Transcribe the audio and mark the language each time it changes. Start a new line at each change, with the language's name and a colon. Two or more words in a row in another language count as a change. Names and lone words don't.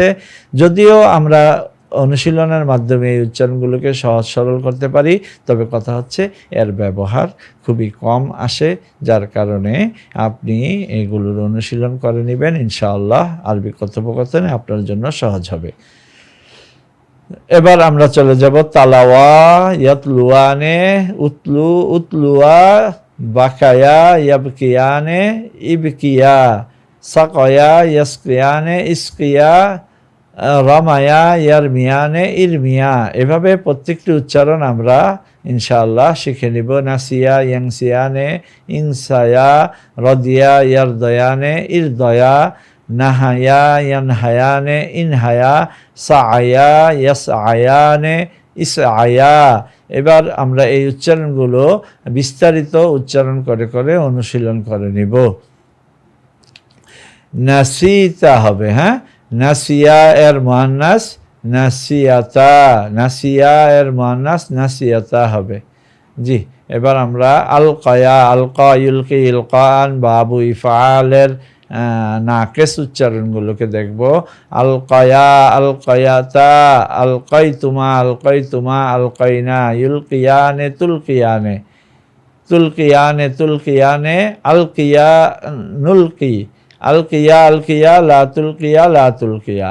Bangla: যদিও আমরা অনুশীলনের মাধ্যমে এই উচ্চারণগুলোকে সহজ সরল করতে পারি, তবে কথা হচ্ছে এর ব্যবহার খুবই কম আসে, যার কারণে আপনি এগুলোর অনুশীলন করে নেবেন,
Arabic: إن شاء الله
Bangla: আরবি কথোপকথনে আপনার জন্য সহজ হবে। এবার আমরা চলে যাব
Arabic: تلوا يتلوان اتلُ اتلوا بكيا يبكيان ابكيا سقيا يسقيان اسقيا رميا يرميان ارميا.
Bangla: এভাবে প্রত্যেকটি উচ্চারণ আমরা
Arabic: إن شاء الله
Bangla: শিখে নিব।
Arabic: نسيا ينسيان انسيا رضيا يرضيان ارضيا نهيا ينهيان انهيا سعيا يسعيان اسعيا.
Bangla: এবার আমরা এই উচ্চারণগুলো বিস্তারিত উচ্চারণ করে করে অনুশীলন করে নিব। নাসিতা হবে, হ্যাঁ, নাসিয়া এর মুয়ান্নাস নাসিয়াতা, নাসিয়া এর মুয়ান্নাস নাসিয়াতা হবে। জি, এবার আমরা
Arabic: ألقيا ألقى يلقي إلقاء باب
Bangla: ইফআলের নাকেস উচ্চারণগুলোকে দেখব।
Arabic: ألقيا ألقتا ألقيتما ألقيتما ألقين يلقيان تلقيان تلقيان تلقيان ألقيا نلقي ألقيا ألقيا لا تلقيا لا تلقيا,